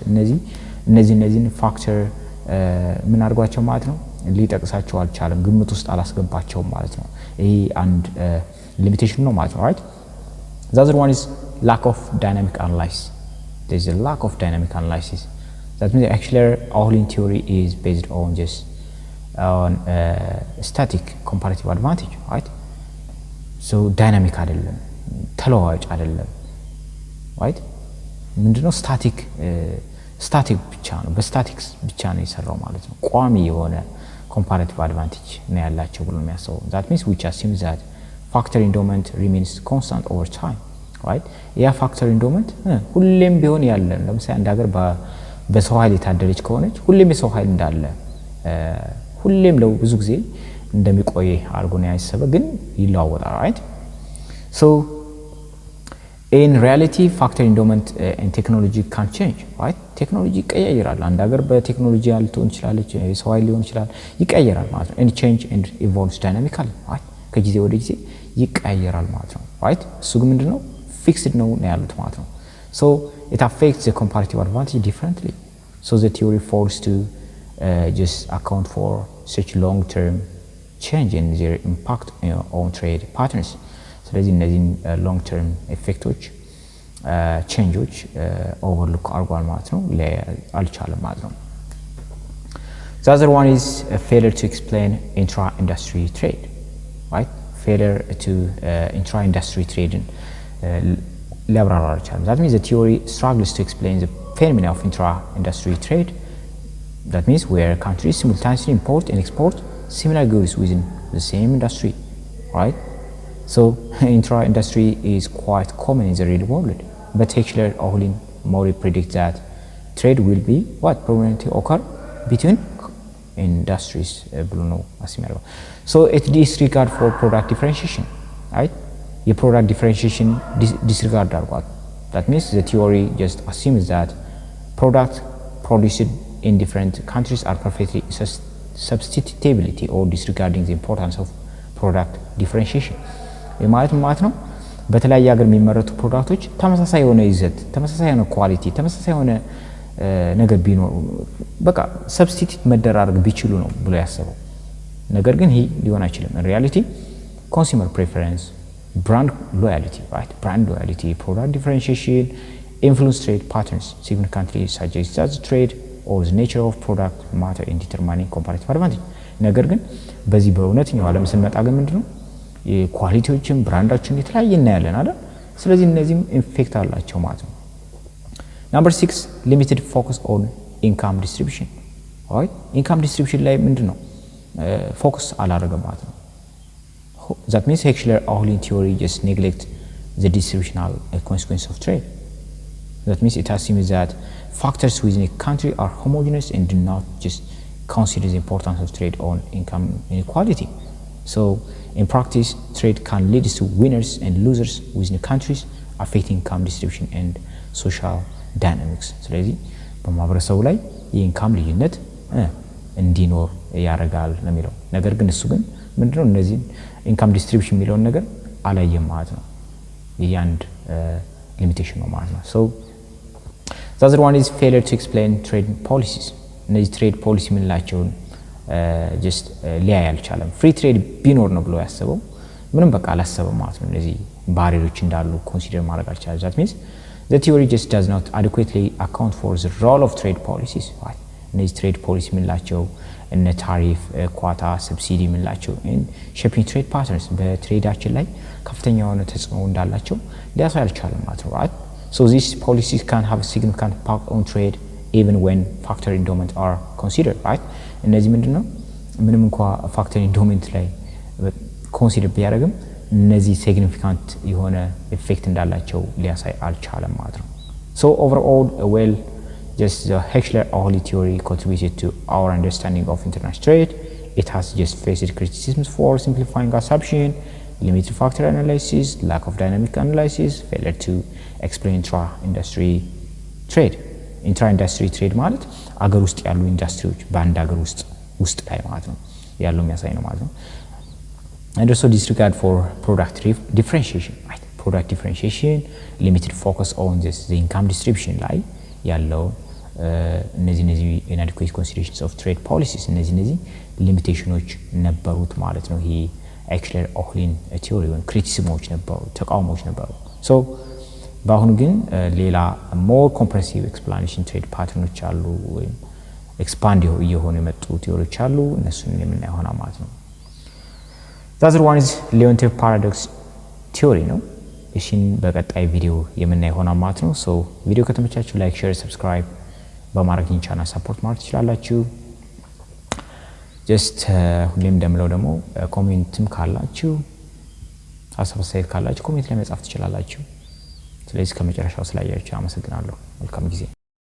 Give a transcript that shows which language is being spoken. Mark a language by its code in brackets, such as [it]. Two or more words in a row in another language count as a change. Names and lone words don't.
[am] እነዚህ ፋክተር ምን አድርጓቸው ማለት ነው ሊጠቅሳቸው አልቻለም ግምት ውስጥ አላስገባቸውም ማለት ነው ይሄ አንድ ሊሚቴሽን ነው ማለት ነው [en] right the other one is lack of dynamic analysis there is a lack of dynamic analysis That means Hecheshler-Ohlin theory is based on just on static comparative advantage, right? So dynamic [am] አይደለም ተለዋዋጭ አይደለም right? ምንድነው static ብቻ ነው በስታቲክስ ብቻ ነው የሰራው ማለት ነው ቋሚ የሆነ [en] comparative advantage [am] ነው ያላቸው ብሎ የሚያስበው [en] That means which assumes that factor endowment remains constant over time, right? [am] ያ [en] factor endowment [am] ሁሌም ቢሆን ያለ ለምሳሌ አንድ ሀገር በሰው ኃይል የታደለች ከሆነች ሁሌም የሰው ኃይል እንዳለ ሁሌም ለው ብዙ ጊዜ እንደሚቆይ አርጎ ነው ያሰበ ግን ይለዋወጣል [en] right so in reality factor endowment and technology can change right [am] technology ይቀያየራል አንድ ሀገር በቴክኖሎጂ ያልተውን ይችላል የሰው ኃይል ሊሆን ይችላል ይቀያየራል ማለት ነው [en] and change and evolves dynamically right [am] ከጊዜ ወደ ጊዜ ይቀያየራል ማለት ነው right እሱ ግን ምንድነው ፊክስድ ነው ያሉት ማለት ነው [en] so it affects the comparative advantage differently so the theory falls to just account for such long-term change in their impact on trade patterns [am] ስለዚህ እነዚህ [en] long-term effects changes overlook [am] አርጓል ማለት ነው አልቻለም ማለት ነው [en] the other one is a failure to explain intra-industry trade right failure to intra-industry trade That means the theory struggles to explain the phenomenon of intra-industry trade. That means where countries simultaneously import and export similar goods within the same industry, right? So intra-industry is quite common in the real world, but Hecheshler-Ohlin Mori predicts that trade will be what permanently occur between industries [am] ብሎ ነው አስሚያለው [en] so it disregard for product differentiation right የproduct differentiation disregard አድርጓል that means the theory just assumes that product produced in different countries are perfectly substitutability or disregarding the importance of product differentiation [am] ማለት ነው በተለያየ ሀገር የሚመረቱ ፕሮዳክቶች ተመሳሳይ የሆነ ይዘት ተመሳሳይ የሆነ ኳሊቲ ተመሳሳይ የሆነ ነገር ቢኖር በቃ ሰብስቲቲዩት መደራረግ ቢችሉ ነው ብሎ ያሰበው ነገር ግን ይሄ ሊሆን አይችልም [en] in reality consumer preference brand loyalty right brand loyalty product differentiation influence trade patterns significantly suggest that the trade or the nature of product matter in determining comparative advantage [am] ነገር ግን በዚህ በእውነተኛው ዓለም ስንመጣ ግን ምንድነው የኳሊቲዎችን ብራንዳችን የተለያየ እናያለን አይደል ስለዚህ እነዚህም ኢፌክት አላቸው ማለት ነው [en] Number 6 limited focus on income distribution [am] right income distribution ላይ ምንድነው ፎከስ አላደረገም ማለት ነው [en] that means Hecheshler-Ohlin theory just neglect the distributional consequence of trade that means it assumes that factors within a country are homogeneous and do not just consider the importance of trade on income inequality so in practice trade can lead to winners and losers within the countries affecting income distribution and social dynamics [am] ስለዚህ በማህበረሰቡ ላይ የኢንካም ልዩነት እንዲኖር ያረጋል ነው የሚለው ነገር ግን እሱ ግን ምንድነው እነዚህ ኢንካም ዲስትሪቢዩሽን የሚለውን ነገር አላየም ማለት ነው የአንድ ሊሚቴሽን ነው ማለት ነው [en] so the other one is failure to explain trade policies [am] እነዚህ ትሬድ ፖሊሲ ምንላቸውን just ሊያይ አልቻለም ፍሪ ትሬድ ቢኖር ነው ብሎ ያሰበው ምንም በቃ አላሰበም ማለት ነው እነዚህ ባሪሮች እንዳሉ ኮንሲደር ማድረግ አልቻለም [en] that means the theory just does not adequately account for the role of trade policies right [am] እነዚህ ትሬድ ፖሊሲ ምንላቸው እነ ታሪፍ ኳታ ሰብሲዲ ምንላቸው [en] in shaping trade patterns [am] በትሬዳችን ላይ ከፍተኛ የሆነ ተጽዕኖ እንዳላቸው ሊያሳይ አልቻለም ማለት ነው [en] right so these policies can have a significant impact on trade even when factor endowment are considered right [am] እነዚህ ምንድነው ምንም እንኳን ፋክተር ኢንዶመንት ላይ ኮንሲደር ቢያደርግም እነዚህ ሲግኒፊካንት የሆነ ኢፌክት እንዳላቸው ሊያሳይ አልቻለም ማለት ነው [en] so overall well just the Hecheshler-Ohlin theory contributed to our understanding of international trade it has just faced criticisms for simplifying assumption limited factor analysis lack of dynamic analysis failure to explain intra-industry trade intra-industry trade [am] ማለት አገር ውስጥ ያሉ ኢንዱስትሪዎች በአንድ አገር ውስጥ ላይ ማለት ነው ያለው የሚያሳይ ነው ማለት ነው [en] and also disregard for product differentiation [am] right product differentiation [en] limited focus on this the income distribution [am] ላይ ያለው እነዚህ [en] inadequate considerations of trade policies [am] እነዚህ ሊሚቴሽኖች ነበሩት ማለት ነው ይሄ Hecheshler-Ohlin theory ወይም ክሪቲሲዝሞች ነበሩ ተቃውሞች ነበሩ so በአሁኑ ግን ሌላ [en] more comprehensive explanation trade patterns [am] አሉ ወይም expand የሆኑ የመጡ ቲዮሪዎች አሉ እነሱን የምናየው ሆና ማለት ነው [en] The other one is Leontief paradox theory [am] ነው እሺን በቀጣይ ቪዲዮ የምናየው ሆና ማለት ነው so ቪዲዮ ከተመቻችሁ ላይክ ሼር ሰብስክራይብ በማድረግ ቻናል ሰፖርት ማድረግ ትችላላችሁ just ሁሌም እንደምለው ደግሞ ኮሜንትም ካላችሁ ሀሳብ አስተያየት ካላችሁ ኮሜንት ላይ መጻፍ ትችላላችሁ ስለዚህ ከመጨረሻው ስላያችሁ አመሰግናለሁ መልካም ጊዜ